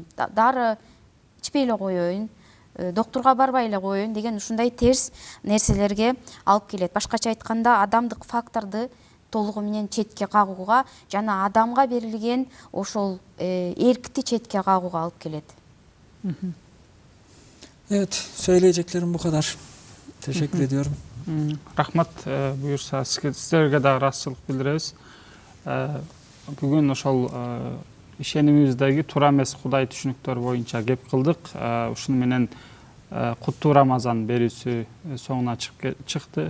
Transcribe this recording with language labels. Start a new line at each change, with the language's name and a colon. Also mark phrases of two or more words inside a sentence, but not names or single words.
Kyrgyz: Дары ичпей эле коеюн, доктурга барбай эле коеюн деген ушундай терс нерселерге алып келет. Башкача айтканда адамдык факторду толугу менен четке кагууга жана адамга берилген ошол эркти четке кагууга алып келет.
Turkish: Evet, söyleyeceklerim bu kadar. Teşekkür ediyorum.
Kyrgyz: Рахмат, буюрса сиздерге дагы ыраазычылык билдиребиз. Бүгүн ошол ишенимибиздеги туура эмес Кудай түшүнүктөр боюнча кеп кылдык. Ушуну менен куттуу Рамазан берүүсү соңуна чыкты.